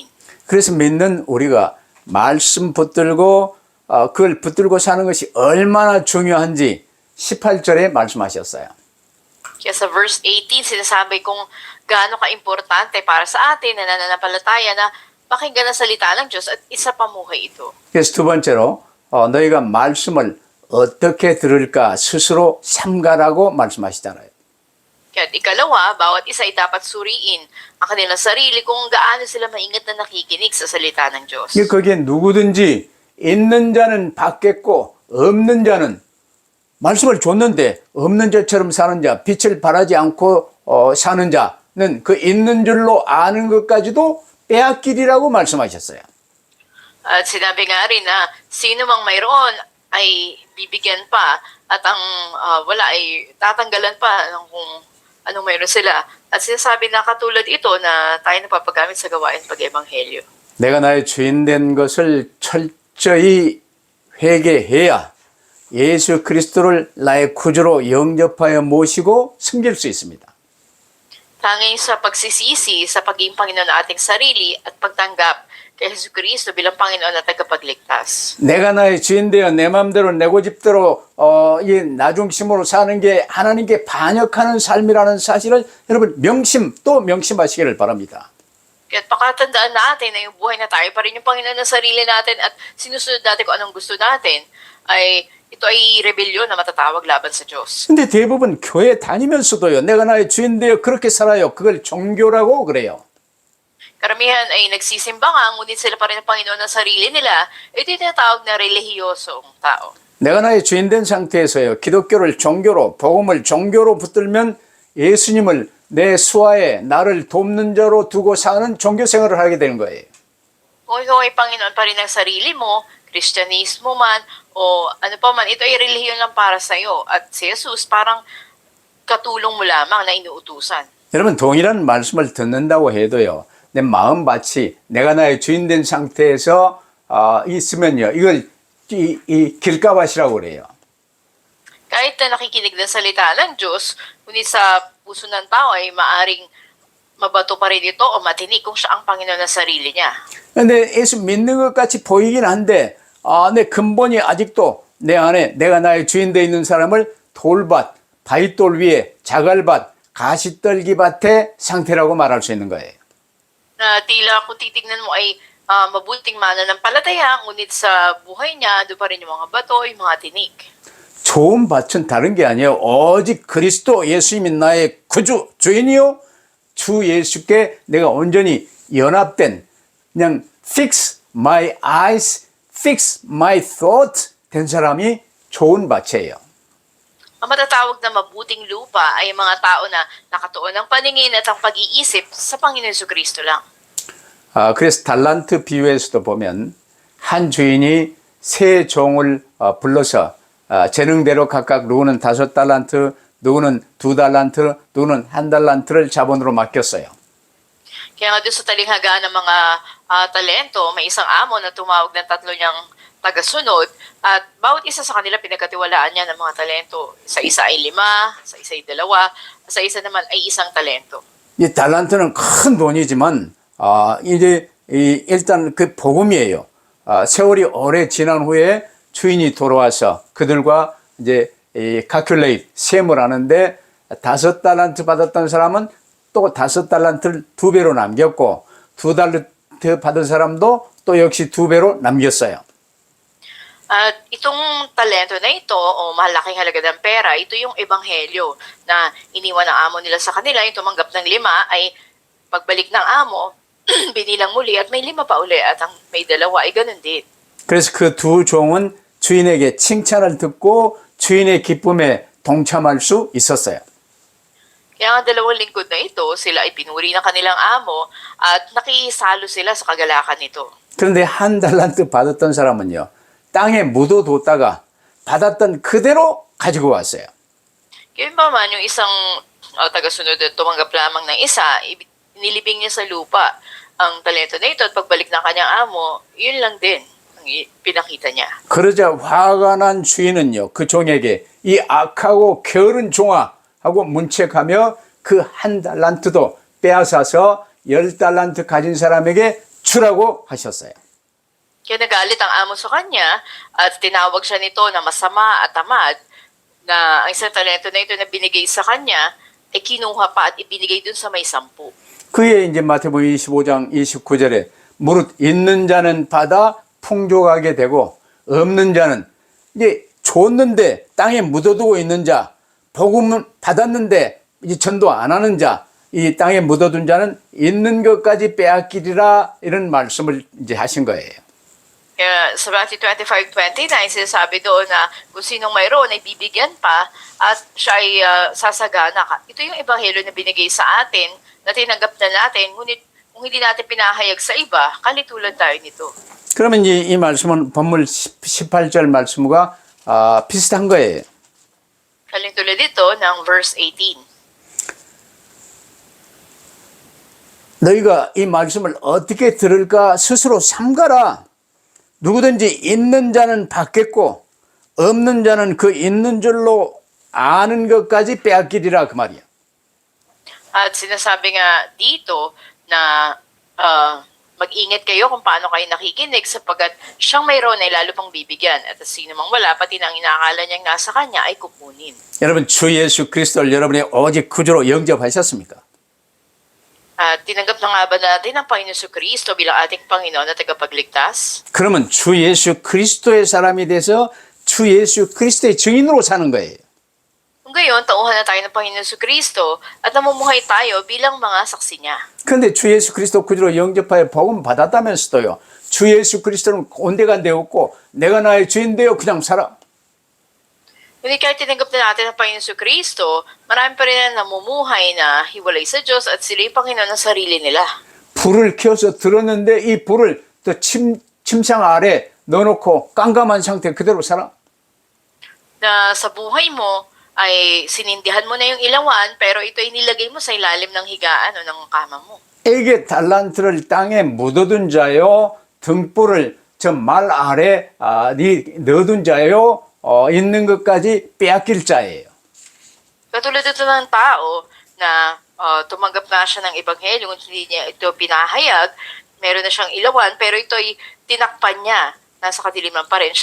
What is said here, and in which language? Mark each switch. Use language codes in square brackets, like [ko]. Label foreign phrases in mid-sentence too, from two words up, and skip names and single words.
[ko] 그래서 믿는 우리가 말씀 붙들고 그걸 붙들고 사는 것이 얼마나 중요한지 18절에 말씀하셨어요. [tl] Kaya sa verse 18, sinasabi kung gaano ka-importante para sa atin na nananampalataya na pakinggan ang salita ng Diyos at isa pamuhay ito. [ko] 그래서 두 번째로 너희가 말씀을 어떻게 들을까 스스로 삼가라고 말씀하시잖아요. [tl] Kaya ikalawa, bawat isa ay dapat suriin ang kanilang sarili kung gaano sila maingat na nakikinig sa salita ng Diyos. [ko] 거기에 누구든지 있는 자는 받겠고 없는 자는 말씀을 줬는데 없는 자처럼 사는 자, 빛을 발하지 않고 사는 자는 그 있는 줄로 아는 것까지도 빼앗기리라고 말씀하셨어요. [tl] At sinabi nga rin na sino mang mayroon ay bibigyan pa at ang wala ay tatanggalan pa ng kung anong mayroon sila. At sinasabi na katulad ito na tayo napapagamit sa gawain pag-ebanghelyo. [ko] 내가 나의 주인 된 것을 철저히 회개해야 예수 그리스도를 나의 구주로 영접하여 모시고 섬길 수 있습니다. [tl] Tanging sa pagsisisi sa pagiging Panginoon ng ating sarili at pagtanggap kay Jesucristo bilang Panginoon at tagapagligtas. [ko] 내가 나의 주인 되어 내 마음대로 내 고집대로 이 나중심으로 사는 게 하나님께 반역하는 삶이라는 사실을 여러분 명심하시기를 바랍니다. [tl] Kaya pakatandaan natin na yung buhay na tayo pa rin yung Panginoon ng sarili natin at sinusunod natin kung anong gusto natin ay ito ay rebelyon na matatawag laban sa Diyos. [ko] 근데 대부분 교회 다니면서도요, 내가 나의 주인 되어 그렇게 살아요. 그걸 종교라고 그래요. [tl] Karamihan ay nagsisimba nga, ngunit sila pa rin ang Panginoon ng sarili nila, ito yung tinatawag na relihiyosong tao. [ko] 내가 나의 주인 된 상태에서요, 기독교를 종교로, 복음을 종교로 붙들면 예수님을 내 수하에 나를 돕는 자로 두고 사는 종교 생활을 하게 되는 거예요. [tl] Kung ikaw ay Panginoon pa rin ng sarili mo, Kristyanismo man, o ano pa man, ito ay relihiyon lang para sa'yo. At si Jesus parang katulong mo lamang na inuutusan. [ko] 여러분, 동일한 말씀을 듣는다고 해도요, 내 마음밭이 내가 나의 주인 된 상태에서 있으면요, 이걸 이 길가밭이라고 그래요. [tl] Kahit na nakikinig ng salita ng Diyos, ngunit sa puso ng tao ay maaring mabato pa rin ito o matinik kung siya ang Panginoon ng sarili niya. [ko] 근데 예수 믿는 것 같이 보이긴 한데, 내 근본이 아직도 내 안에 내가 나의 주인 되어 있는 사람을 돌밭, 바위돌 위에 자갈밭, 가시떨기밭의 상태라고 말할 수 있는 거예요. [tl] Na tila kung titignan mo ay mabuting mananampalataya, ngunit sa buhay niya, doon pa rin yung mga bato, yung mga tinik. [ko] 좋은 밭은 다른 게 아니에요. 오직 그리스도 예수님이 나의 구주, 주인이요. 주 예수께 내가 온전히 연합된, 그냥 [en] fix my eyes, fix my thought [ko] 된 사람이 좋은 밭이에요. [tl] Ang matatawag na mabuting lupa ay mga tao na nakatuon ng paningin at ang pag-iisip sa Panginoon Jesucristo lang. [ko] 그래서 달란트 비유에서도 보면 한 주인이 세 종을 불러서 재능대로 각각 누구는 5달란트, 누구는 2달란트, 누구는 1달란트를 자본으로 맡겼어요. [tl] Kaya nga doon sa talinghaga ng mga talento, may isang amo na tumawag ng 3 niyang tagasunod at bawat isa sa kanila pinagkatiwalaan niya ng mga talento. Sa isa ay 5, sa isa ay 2, sa isa naman ay 1 talento. [ko] 이 달란트는 큰 돈이지만 이제 일단 그 복음이에요. 세월이 오래 지난 후에 주인이 돌아와서 그들과 이제 calculate 셈을 하는데 5달란트 받았던 사람은 또 5달란트를 2배로 남겼고 2달란트 받은 사람도 또 역시 2배로 남겼어요. [tl] At itong talento na ito o malaking halaga ng pera, ito yung ebanghelyo na iniwan ng amo nila sa kanila. Yung tumanggap ng 5 ay pagbalik ng amo, binilang muli at may 5 pa uli at ang may 2 ay ganun din. [ko] 그래서 그 두 종은 주인에게 칭찬을 듣고 주인의 기쁨에 동참할 수 있었어요. [tl] Kaya ang 2 lingkod na ito, sila ay pinuri ng kanilang amo at nakisalo sila sa kagalakan nito. [ko] 그런데 1달란트 받았던 사람은요, 땅에 묻어뒀다가 받았던 그대로 가지고 왔어요. [tl] Kaya pa man yung isang tagasunod at tumanggap lamang ng isa, nilibing niya sa lupa ang talento na ito at pagbalik ng kanyang amo, yun lang din ang pinakita niya. [ko] 그러자 화가 난 주인은요, 그 종에게 이 악하고 게으른 종아 하고 문책하며 그 1달란트도 빼앗아서 10달란트 가진 사람에게 주라고 하셨어요. [tl] Kaya nagalit ang amo sa kanya at tinawag siya nito na masama at tamad na ang isang talento na ito na binigay sa kanya ay kinuha pa at ibinigay dun sa may 10. [ko] 그에 이제 마태복음 25장 29절에 무릇 있는 자는 받아 풍족하게 되고 없는 자는 이제 줬는데 땅에 묻어두고 있는 자, 복음은 받았는데 이제 전도 안 하는 자, 이 땅에 묻어둔 자는 있는 것까지 빼앗기리라 이런 말씀을 이제 하신 거예요. [tl] Kaya sa Matthew 25:29, sinasabi doon na kung sinong mayroon ay bibigyan pa at siya ay sasagana. Ito yung ebanghelyo na binigay sa atin, na tinanggap na natin, ngunit kung hindi natin pinahayag sa iba, kalitulan tayo nito. [ko] 그러면 이 말씀은 본문 18절 말씀과 비슷한 거예요. [tl] Kalintulad dito ng verse 18. [ko] 너희가 이 말씀을 어떻게 들을까 스스로 삼가라. 누구든지 있는 자는 받겠고 없는 자는 그 있는 줄로 아는 것까지 빼앗기리라 그 말이야. [tl] At sinasabi nga dito na mag-ingat kayo kung paano kayo nakikinig sapagkat siyang mayroon ay lalo pang bibigyan at sino mang wala pati nang inaakala niyang nasa kanya ay kukunin. [ko] 여러분 주 예수 그리스도를 여러분의 오직 구주로 영접하셨습니까? [tl] At tinanggap na nga ba natin ang Panginoon Jesucristo bilang ating Panginoon at tagapagligtas? [ko] 그러면 주 예수 그리스도의 사람이 돼서 주 예수 그리스도의 증인으로 사는 거예요. [tl] Kung gayon, tauhan na tayo ng Panginoon Jesucristo at namumuhay tayo bilang mga saksi niya. [ko] 그런데 주 예수 그리스도 구주로 영접하여 복음 받았다면서도요. 주 예수 그리스도는 온데간데 없고 내가 나의 주인 되어 그냥 살아. [tl] Ngunit kahit tinanggap na natin ang Panginoon sa Kristo, marami pa rin ang namumuhay na hiwalay sa Diyos at sila yung Panginoon ng sarili nila. [ko] 불을 켜서 들었는데 이 불을 또 침상 아래 넣어놓고 깜깜한 상태 그대로 살아. [tl] Na sa buhay mo ay sinindihan mo na yung ilawan pero ito ay nilagay mo sa ilalim ng higaan o ng kama mo. [ko] 에게 달란트를 땅에 묻어둔 자요 등불을 저 말 아래 넣어둔 자요 있는 것까지 빼앗길 자예요. [tl] Katulad ito ng tao na tumanggap na siya ng ebanghelyo, hindi niya ito pinahayag, meron na siyang ilawan, pero ito ay tinakpan niya, nasa kadiliman pa rin.